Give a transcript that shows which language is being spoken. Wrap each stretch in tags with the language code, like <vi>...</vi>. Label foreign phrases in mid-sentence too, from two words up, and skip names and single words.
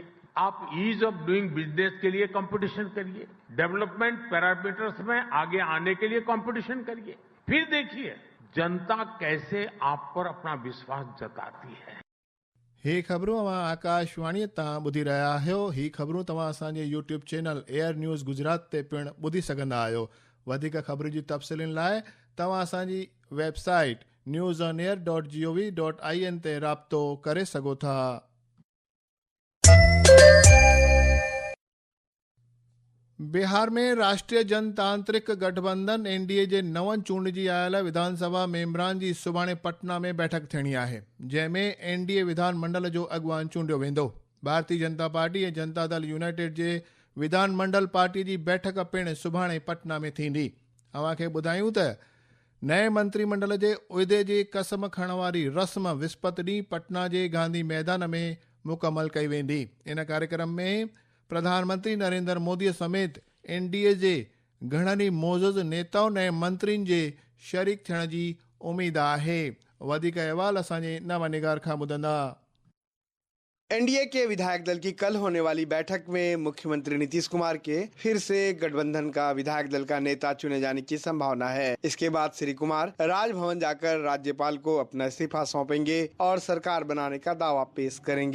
<hi>आप</hi> <en>ease of doing business</en> <hi>के लिए कंपटीशन करिए,</hi> <en>development parameters</en> <hi>में आगे आने के लिए कंपटीशन करिए। फिर देखिए जनता कैसे आप पर अपना विश्वास जताती है।</hi> <sd>ही ख़बरूं तव्हां आकाशवाणी तां ॿुधी रहिया आहियो। ही ख़बरूं तव्हां असांजे यूट्यूब चैनल एयर न्यूज़ गुजरात ते पिणु ॿुधी सघंदा आहियो। वधीक ख़बरूं जी तफ़सीलुनि लाइ तव्हां असांजी वेबसाइट newsonair.gov.in ते राब्तो करे सघो था। बिहार में राष्ट्रीय जनतांत्रिक गठबंधन एनडीए जे नवनि चूंडिजी आयल विधानसभा मेंबरनि जी सुभाणे पटना में बैठक थियणी आहे, जंहिंमें एनडीए विधान मंडल जो अॻवान चूंडियो वेंदो। भारतीय जनता पार्टी ऐं जनता दल यूनाइटेड जे विधानमंडल पार्टी जी बैठक पिण सुभाणे पटना में थींदी। अव्हांखे ॿुधायूं त नए मंत्रिमंडल जे उहिदे जी कसम खणण वारी रस्म विस्पति ॾींहुं पटना जे गांधी मैदान में मुकमल कई वेंदी। इन कार्यक्रम में प्रधानमंत्री नरेंद्र मोदी समेत एनडीए जे घणनि ई मोज़ज़ नेताउनि ऐं मंत्रियुनि जे शरीक थियण जी उम्मीद आहे। वधीक अहवाल असांजे नवनिगार खां ॿुधंदा।</sd> <hi>एनडीए के विधायक दल की कल होने वाली बैठक में मुख्यमंत्री नीतीश कुमार के फिर से गठबंधन का विधायक दल का नेता चुने जाने की संभावना है। इसके बाद श्री कुमार राजभवन जाकर राज्यपाल को अपना इस्तीफा सौंपेंगे और सरकार बनाने का दावा पेश करेंगे।</hi>